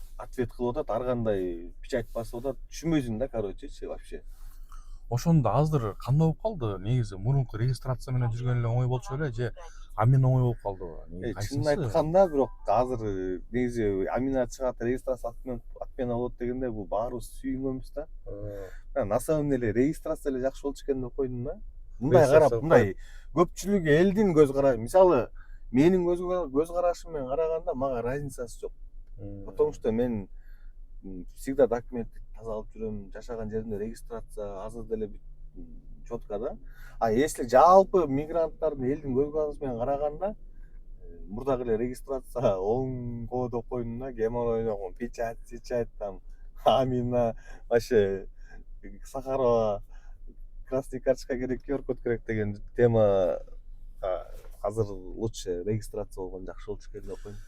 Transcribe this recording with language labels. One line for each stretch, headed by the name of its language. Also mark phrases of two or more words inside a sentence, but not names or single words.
Kyrgyz: ответ кылып атат, ар кандай печать басып атат. Түшүнбөйсүң да, корочечи, вообще. Ошондо азыр кандай болуп калды? Негизи мурунку регистрация менен жүргөн эле оңой болчу беле же амин оңой болуп калдыбы? Негизи Чынын кайсынысы? айтканда, бирок азыр негизи амина чыгат, регистрация отмена болот дегенде бул баарыбыз сүйүнгөнбүз да.
Russian: На самом деле
Kyrgyz: регистрация эле жакшы болчу экен деп койдум да. Мындай карап, мындай көпчүлүгү элдин көз карашы. Мисалы, менин көз карашым менен караганда мага разницасы жок.
Russian: Потому что
Kyrgyz: мен всегда документти таза алып жүрөм, жашаган жеримде регистрация азыр деле четко да. А если жалпы мигранттардын элдин көз карашы менен караганда, мурдагы эле регистрация оңго деп койдум да. Гемор ойногон, печать там, Амина, вообще Сахарова,
Russian: красный карточка
Kyrgyz: керек, QR код керек деген тема азыр лучше регистрация болгон жакшы болчу экен деп койдум.